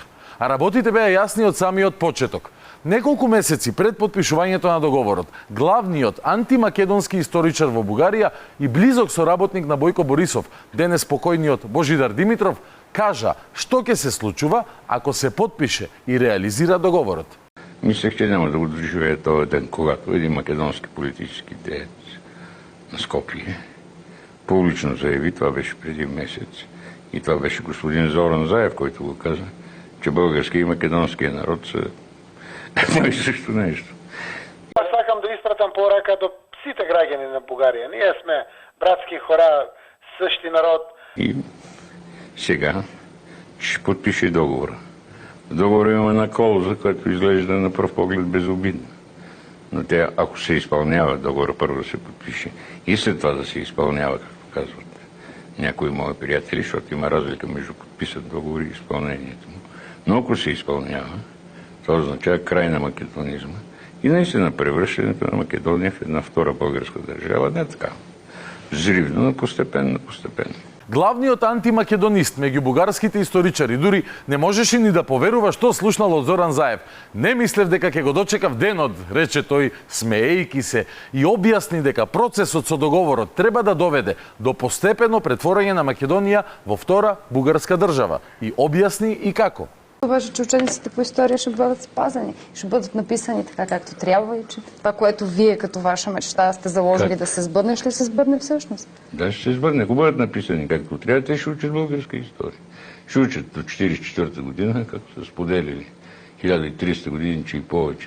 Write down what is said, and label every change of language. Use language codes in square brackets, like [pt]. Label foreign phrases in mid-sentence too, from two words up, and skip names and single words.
[mk] А работите беа јасни од самиот почеток. Неколку месеци пред подпишувањето на договорот, главниот антимакедонски историчар во Бугарија и близок соработник на Бојко Борисов, денес покојниот Божидар Димитров, кажа што ќе се случува ако се подпише и реализира договорот. [bg] Мислех, че няма да го доживее този ден, когато един македонски политически деец на Скопие публично заяви, това беше преди месец, и това беше господин Зоран Заев, който го каза, че българския и македонския народ са едно и също нещо. [mk] Аз сакам да изпратам порака до сите граѓани на Бугарија. [bg] Ние сме братски хора, същи народ. И сега ще подпише договора. В договора има една клауза, която изглежда на пръв поглед безобидна. Но тя, ако се изпълнява, договора първо да се подпише и след това да се изпълнява, както казват някои мои приятели, защото има разлика между подписат договори и изпълнението му. Но ако се изпълнява, това означава край на македонизма и наистина превръщането на Македония в една втора българска държава, не така. Взривно, но постепенно. [mk] Главниот антимакедонист меѓу бугарските историчари дури не можеше ни да поверува што слушнал од Зоран Заев. Не мислев дека ќе го дочекав денот, рече тој, смеејки се, и објасни дека процесот со договорот треба да доведе до постепено претворање на Македонија во втора бугарска држава. И објасни и како. [bg] Обаче, че учениците по история ще бъдат спазени, ще бъдат написани така както трябва и че това, което вие като ваша мечта сте заложили да се сбъдне, ще се сбъдне всъщност. Да, ще се сбъдне. Ако бъдат написани както трябва, те ще учат българска история. Ще учат до 1944 година, както са споделили 1300 години, че и повече.